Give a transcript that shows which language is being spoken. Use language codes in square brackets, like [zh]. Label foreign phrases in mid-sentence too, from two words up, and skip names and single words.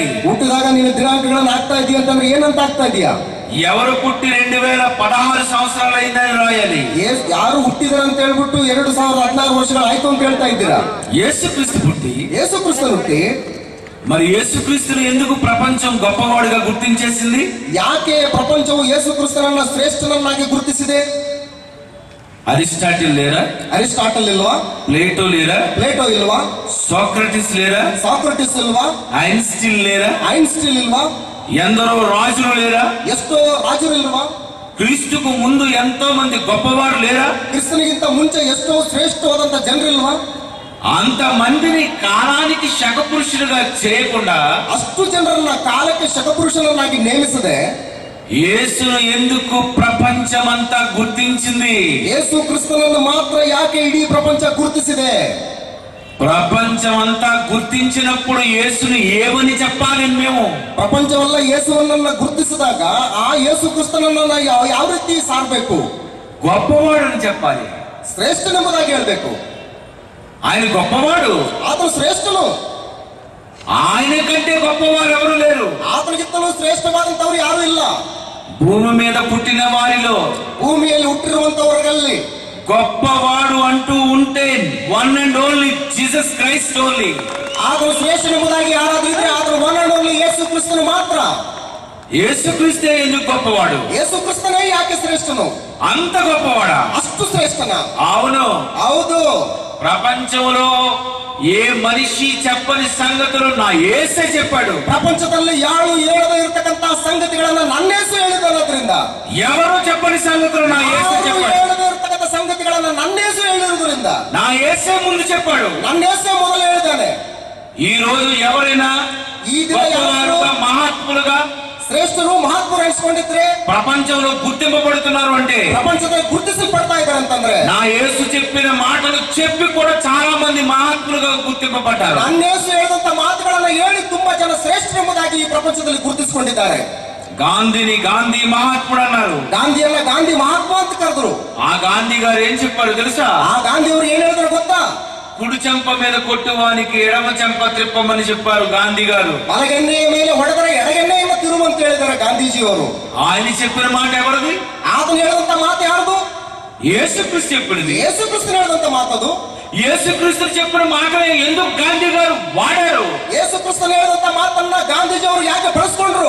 [kn] ಹುಟ್ಟಿದಾಗ ನೀನು ದಿನಾಂಕಗಳನ್ನು ಹಾಕ್ತಾ ಇದೀಯ ಅಂತಂದ್ರೆ ಏನಂತ ಹಾಕ್ತಾ ಇದೀಯಾ? [te] ఎవరు పుట్టి 2016 సంవత్సరాలు అయిందని రాయాలి. [kn] ಯಾರು ಹುಟ್ಟಿದಾರೆ ಅಂತ ಹೇಳ್ಬಿಟ್ಟು 2016 ವರ್ಷಗಳಾಯ್ತು ಅಂತ ಹೇಳ್ತಾ ಇದ್ದೀರಾ? [te] యేసు క్రీస్తు పుట్టి [kn] ಯೇಸು ಕ್ರಿಸ್ತನು ಹುಟ್ಟಿ [te] మరి యేసుక్రీస్తుని ఎందుకు ప్రపంచం గొప్పవాడుగా గుర్తించేసింది? [kn] ಯಾಕೆ ಪ್ರಪಂಚವು ಯೇಸು ಕ್ರಿಸ್ತನನ್ನ ಶ್ರೇಷ್ಠನನ್ನಾಗಿ ಗುರುತಿಸಿದೆ? [te] అరిస్టాటిల్ లేరా? [kn] ಅರಿಸ್ಟಾಟಲ್ ಇಲ್ವಾ? [te] ప్లేటో లేరా? [kn] ಪ್ಲೇಟೋ ಇಲ್ವಾ? [te] సోక్రటిస్ లేరా? [kn] ಸಾಕ್ರಟಿಸ್ ಇಲ್ವಾ? [te] ఐన్స్టీన్ లేరా? [kn] ಐನ್ಸ್ಟೀನ್ ಇಲ್ವಾ? [te] ఎందరో రాజులు లేరా? [kn] ಎಷ್ಟೋ ರಾಜರು ಇಲ್ವಾ? [te] క్రీస్తుకు ముందు ఎంతో మంది గొప్పవారు లేరా? [kn] ಕ್ರಿಸ್ತನಿಗಿಂತ ಮುಂಚೆ ಎಷ್ಟೋ ಶ್ರೇಷ್ಠವಾದಂತ ಜನರಿಲ್ವಾ? [te] అంత మందిని కాలానికి శకపురుషులుగా చేయకుండా [kn] ಅಷ್ಟು ಜನರನ್ನ ಕಾಲಕ್ಕೆ ಶಕಪುರುಷನನ್ನಾಗಿ ನೇಮಿಸದೆ [te] యేసును ఎందుకు ప్రపంచమంతా గుర్తించింది? [kn] ಯೇಸು ಕ್ರಿಸ್ತನನ್ನು ಮಾತ್ರ ಯಾಕೆ ಇಡೀ ಪ್ರಪಂಚ ಗುರುತಿಸಿದೆ? [te] ప్రపంచమంతా గుర్తించినప్పుడు యేసుని ఏమని చెప్పాలి? మేము [kn] ಪ್ರಪಂಚವೆಲ್ಲ ಯೇಸುವನ್ನ ಗುರುತಿಸಿದಾಗ ಆ ಯೇಸು ಕ್ರಿಸ್ತನನ್ನ ಯಾವ ರೀತಿ ಸಾರಬೇಕು? [te] గొప్పవాడు అని చెప్పాలి. [kn] ಶ್ರೇಷ್ಠನೆಂಬುದಾಗಿ ಹೇಳ್ಬೇಕು. [te] ఆయన గొప్పవాడు, [kn] ಆತನು ಶ್ರೇಷ್ಠನು. [te] ఆయన కంటే గొప్పవారు ఎవరు లేరు. [kn] ಆತನಿಗಿಂತಲೂ ಶ್ರೇಷ್ಠವಾದಂತವ್ರು ಯಾರು ಇಲ್ಲ. [te] భూమి మీద పుట్టిన వారిలో [kn] ಭೂಮಿಯಲ್ಲಿ ಹುಟ್ಟಿರುವಂತವರಲ್ಲಿ [te] గొప్పవాడు అంటూ ఉంటే [en] one and only Jesus Christ only. [kn] ಆತನು ಶ್ರೇಷ್ಠನೆಂಬುದಾಗಿ ಯಾರಾದ್ರೂ ಇದ್ರೆ ಆತನು [en] one and only [kn] ಯೇಸು ಕ್ರಿಸ್ತನು ಮಾತ್ರ. [te] యేసుక్రీస్తే ఎందుకు గొప్పవాడు? [kn] ಯೇಸು ಕ್ರಿಸ್ತನೇ ಯಾಕೆ ಶ್ರೇಷ್ಠನು? [te] అంత గొప్పవాడా? [kn] ಅಷ್ಟು ಶ್ರೇಷ್ಠನ? [te] అవును. [kn] ಹೌದು. [te] ప్రపంచంలో ఏ మనిషి చెప్పని సంగతులు నా యేసే చెప్పాడు. [kn] ಪ್ರಪಂಚದಲ್ಲಿ ಯಾರು ಹೇಳದೇ ಇರತಕ್ಕಂತ ಸಂಗತಿಗಳನ್ನ ನನ್ನ ಯೇಸು ಹೇಳಿರೋದ್ರಿಂದ, [te] ఎవరు చెప్పని సంగతులు నా యేసే చెప్పాడు. [kn] ಹೇಳದೇ ಇರತಕ್ಕಂತ ಸಂಗತಿಗಳನ್ನ ನನ್ನ ಯೇಸು ಹೇಳಿರೋದ್ರಿಂದ [te] నా యేసే ముందు చెప్పాడు. [kn] ನನ್ನ ಯೇಸೇ ಮೊದಲು ಹೇಳಿದ್ದಾನೆ. [te] ఈ రోజు ఎవరైనా [kn] ಈ ದಿನ [te] గొప్పవారుగా మహాత్ములుగా [kn] ಶ್ರೇಷ್ಠರು ಮಹಾತ್ಮರು ಅನಿಸ್ಕೊಂಡಿದ್ರೆ [te] ప్రపంచంలో గుర్తింపబడుతున్నారు అంటే [kn] ಪ್ರಪಂಚದಲ್ಲಿ ಗುರುತಿಸಲ್ಪಡ್ತಾ ಇದ್ದಾರೆ ಅಂತಂದ್ರೆ [te] నా యేసు చెప్పిన మాటలు చెప్పి కూడా చాలా మంది మహాత్ములుగా గుర్తింపబడ్డారు. [kn] ನನ್ನ ಯೇಸು ಹೇಳಿದಂತ ಮಾತುಗಳನ್ನ ಹೇಳಿ ತುಂಬಾ ಜನ ಶ್ರೇಷ್ಠರೆಂಬುದಾಗಿ ಈ ಪ್ರಪಂಚದಲ್ಲಿ ಗುರುತಿಸಿಕೊಂಡಿದ್ದಾರೆ. [te] గాంధీని గాంధీ మహాత్ముడు అన్నారు. [kn] ಗಾಂಧಿಯನ್ನ ಗಾಂಧಿ ಮಹಾತ್ಮ ಅಂತ ಕರೆದ್ರು. [te] ఆ గాంధీ గారు ఏం చెప్పారు తెలుసా? [kn] ఆ గాంధీ ಅವರು ಏನ್ ಹೇಳಿದ್ರು ಗೊತ್ತಾ? [te] కుడి చెంప మీద కొట్టువానికి ఎడమ చెంప త్రిప్పమని చెప్పారు గాంధీ గారు. [kn] ಬಲಗೆನ್ನೆಯ ಮೇಲೆ ಹೊಡೆದರೆ ಎಡಗೆನ್ನೆಯನ್ನು ತಿರುವಂತ ಹೇಳಿದ್ದಾರೆ ಗಾಂಧೀಜಿಯವರು. [te] ఆయన చెప్పిన మాట ఎవరిది? [kn] ಆತನು ಹೇಳಿದಂತ ಮಾತು ಯಾರ್ದು? [te] యేసుక్రీస్తు చెప్పినది. [kn] యేసుక్రీస్తు ಹೇಳಿದಂತ ಮಾತದು. [te] యేసుక్రీస్తు చెప్పిన మాటనే ఎందుకు గాంధీ గారు వాడారు? [kn] యేసుక్రీస్తు ಹೇಳಿದಂತ ಮಾತನ್ನ ಗಾಂಧೀಜಿಯವರು ಯಾಕೆ ಬಳಸ್ಕೊಂಡ್ರು?